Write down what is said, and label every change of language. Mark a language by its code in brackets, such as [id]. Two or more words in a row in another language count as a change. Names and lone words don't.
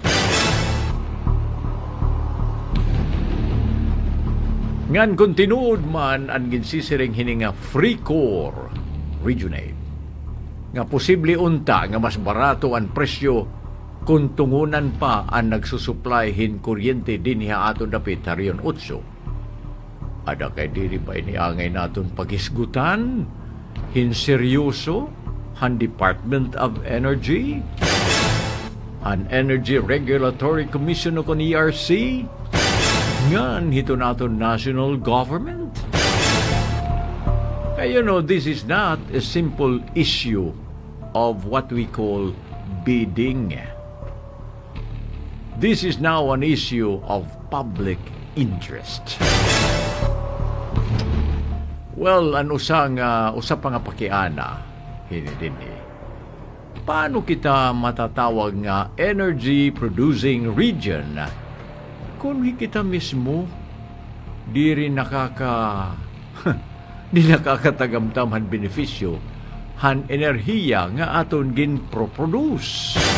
[war] Ngan kung tinuod man ang ginsisiring hininga free core regionate, nga posible unta nga mas barato ang presyo kung tungunan pa ang nagsusupply hin kuryente dinha aton dapit hariyon 8. Ada kay diri ba iniangay naton paghisgutan hin seryoso han Department of Energy, han Energy Regulatory Commission o kon ERC, ngan hito naton national government. [en] You know, this is not a simple issue of what we call bidding. This is now an issue of public interest. Well, [war] ang usa pa nga pakiana, hinidin paano kita matatawag nga [en] energy-producing region [war] kung kita mismo di rin di nakakatagamtaman benepisyo han enerhiya nga aton ginproproduce.